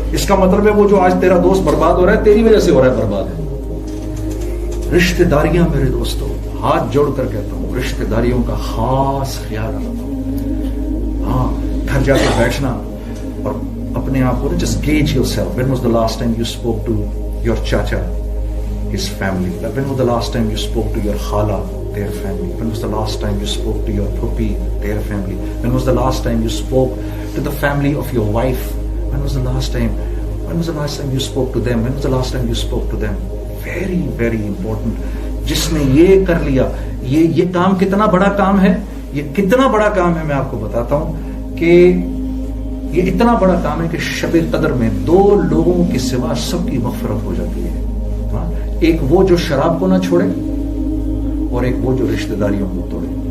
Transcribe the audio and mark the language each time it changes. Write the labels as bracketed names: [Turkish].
[Urdu] اس کا مطلب ہے وہ جو آج تیرا دوست برباد ہو رہا ہے تیری وجہ سے ہو رہا ہے برباد ہے. رشتہ داریاں میرے دوستوں, ہاتھ جوڑ کر کہتا ہوں رشتہ داریوں کا خاص خیال رکھو. ہاں گھر جا کے بیٹھنا اور اپنے آپ کو [English] just gauge yourself. When was the last time you spoke to your chacha, his family? When was the last time you spoke to your khala, their family? When was the last time you spoke to your puppy, their family? When was the last time you spoke to the family of your wife? When was the last time you spoke to them? When was the last time you spoke to them? Very, very important. [Urdu] جس نے یہ کر لیا, یہ کام کتنا بڑا کام ہے, یہ کتنا بڑا کام ہے, میں آپ کو بتاتا ہوں کہ یہ اتنا بڑا کام ہے کہ شب قدر میں 2 لوگوں کے سوا سب کی مغفرت ہو جاتی ہے. ایک وہ جو شراب کو نہ چھوڑے اور ایک وہ جو رشتہ داریوں کو توڑے.